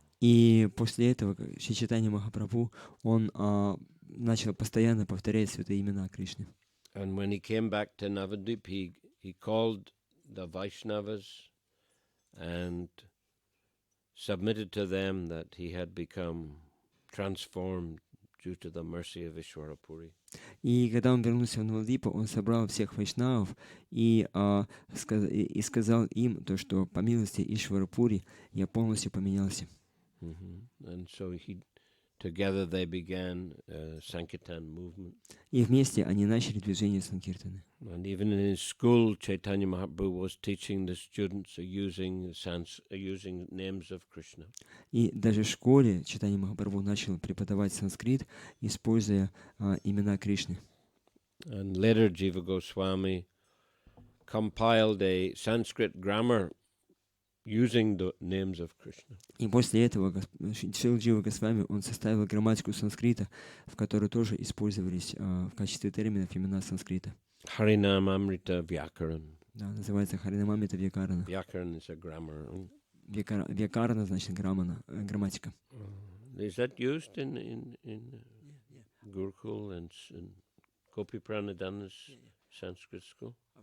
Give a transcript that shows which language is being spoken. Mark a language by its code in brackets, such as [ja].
[ru] И после этого Шри Чайтанья Махапрабху, он начал постоянно повторять святые имена Кришны. [en] And when he came back to Navadvip, he called the Vaishnavas and submitted to them that he had become transformed due to the mercy of Ishwarapuri. [ru] И когда он вернулся в Навадвипу, он собрал всех вайшнавов и сказал им то, что по милости Ишварапури я полностью поменялся. [en] And so together they began Sankirtan movement. [ru] И вместе они начали движение Санкиртаны. [en] And even in his school, Chaitanya Mahaprabhu was teaching the students using names of Krishna. [ru] И даже в школе Чайтанья Махапрабху начал преподавать санскрит, используя имена Кришны. [en] And later Jiva Goswami compiled a Sanskrit grammar using the names of Krishna. [ru] И после этого Шрила Джива Госвами, он составил грамматику санскрита, в которой тоже использовались в качестве терминов имена санскрита. [en] Harinam Amrita Vyakaran. [ru] Да, называется Харинамамрита Вьякарана. [en] Vyakaran is a grammar. [ru] Вьякарана значит грамматика. [en] Is that used in Gurukul and Gopi Pranadhana's Sanskrit school?